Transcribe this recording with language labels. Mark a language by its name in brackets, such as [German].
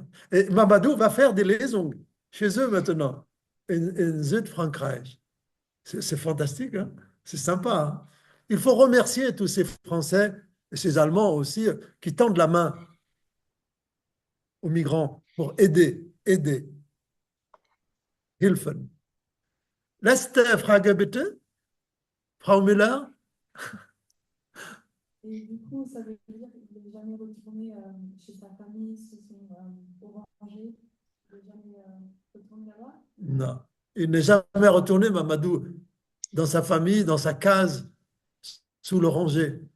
[French] Et Mamadou va faire des liaisons chez eux maintenant, [German] in Südfrankreich. [French] C'est fantastique, hein? C'est sympa. Hein? Il faut remercier tous ces Français et ces Allemands aussi qui tendent la main aux migrants pour aider. [German] Hilfen. Letzte Frage bitte, Frau Müller. [French] Et du coup, ça veut dire qu'il n'est jamais retourné chez sa famille, se sont orangés, il n'est jamais retourné là-bas? Non, il n'est jamais retourné, Mamadou, dans sa famille, dans sa case, sous l'oranger.